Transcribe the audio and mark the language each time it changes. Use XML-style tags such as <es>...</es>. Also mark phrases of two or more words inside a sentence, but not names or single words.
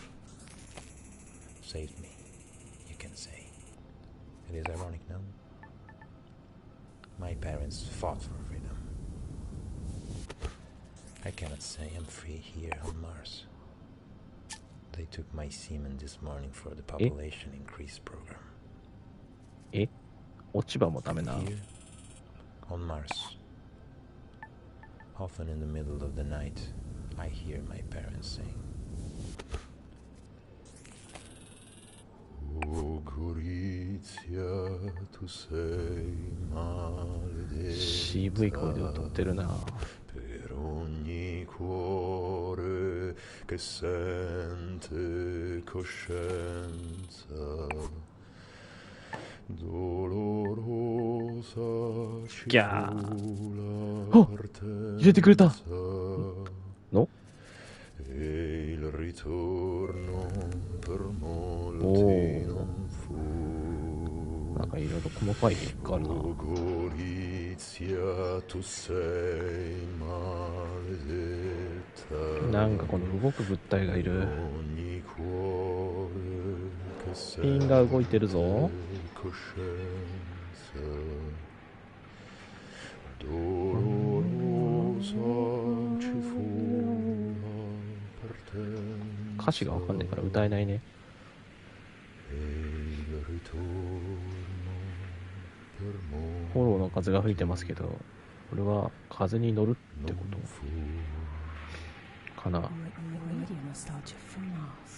<en>Saved me, you can say. It is ironic now. My parents fought for freedom. I cannot say I'm free here on Mars. They took my semen this morning for the population increase program.</en> <ja>え、落ち葉もダメな。</ja> <en>Here, on Mars, often in the middle of the night, I hear my parents sing.</en> <it>Oh, Gorizia,</it> <ja>渋い声で歌ってるな。</ja> <it>Per ogni cuore che sente coscienza dolorosa Già. Oh,</it> <ja>入れてくれたの</ja> <it>e il ritorno per molti non fu.</it> <ja>なんかいろいろ細かい結果あるな。</ja> <it>Gorizia, tu sei maledetta.</it> <ja>なんかこの動く物体がいる。</ja> <it>Ogni cuore che</it> <ja>ピンが動いてるぞ。</ja> <it>coscienza dolorosa ci fu la partenza.</it> <ja>歌詞がわかんないから歌えないね。</ja> <it>E il ritorno per molti</it> <ja>フォローの風が吹いてますけど、これは風に乗るってことかな。</ja> <en>Radio nostalgia from Mars.</en>